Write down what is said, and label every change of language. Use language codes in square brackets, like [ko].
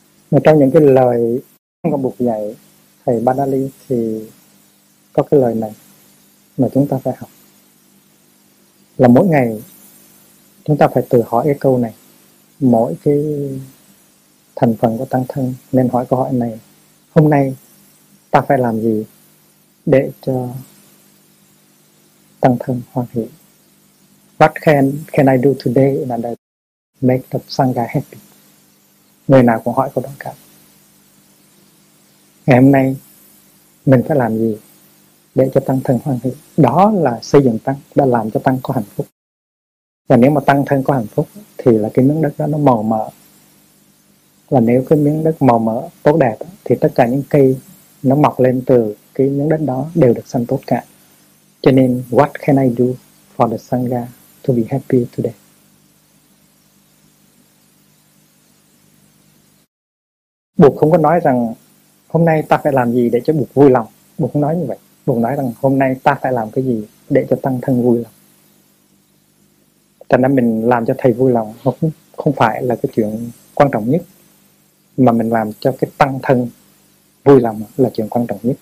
[vi] Và trong những cái lời của Bụt dạy thầy Badali thì có cái lời này mà chúng ta phải học, là mỗi ngày chúng ta phải tự hỏi cái câu này, mỗi cái thành phần của tăng thân nên hỏi câu hỏi này: hôm nay ta phải làm gì để cho tăng thân hoan hỷ? [en] What can I do today in order to make the Sangha happy? [vi] Người nào cũng hỏi câu đó cả. Ngày hôm nay mình phải làm gì để cho tăng thân hoan hỷ? Đó là xây dựng tăng, đã làm cho tăng có hạnh phúc. Và nếu mà tăng thân có hạnh phúc thì là cái miếng đất đó nó màu mỡ. Và nếu cái miếng đất màu mỡ tốt đẹp thì tất cả những cây nó mọc lên từ cái miếng đất đó đều được xanh tốt cả. Cho nên [en] what can I do for the Sangha to be happy today? [vi] Bụt không có nói rằng hôm nay ta phải làm gì để cho Bụt vui lòng. Bụt không nói như vậy. Bụt nói rằng hôm nay ta phải làm cái gì để cho tăng thân vui lòng. Thành ra mình làm cho thầy vui lòng không phải là cái chuyện quan trọng nhất, mà mình làm cho cái tăng thân vui lòng là chuyện quan trọng nhất.